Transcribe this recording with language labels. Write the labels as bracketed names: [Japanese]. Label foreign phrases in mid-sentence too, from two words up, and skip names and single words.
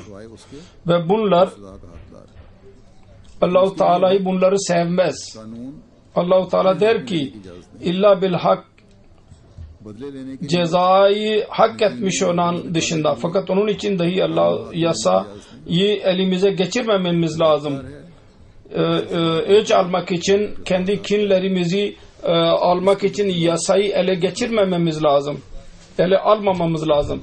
[Urdu] ہوا ہے اس کے [Turkish] Ve bunlar [Urdu] خدا کا حقدار [Turkish] Allah-u Teala'yı bunları sevmez. [Urdu] कानून [Turkish] Allah-u Teala der ki [Arabic] إلا بالحق, [Urdu] بدلے لینے کے [Turkish] cezayı hak etmiş olan dışında. Fakat onun için dahi Allah yasayı elimize geçirmememiz lazım. Öç almak için, kendi kinlerimizi almak için yasayı ele geçirmememiz lazım. Ele almamamız lazım.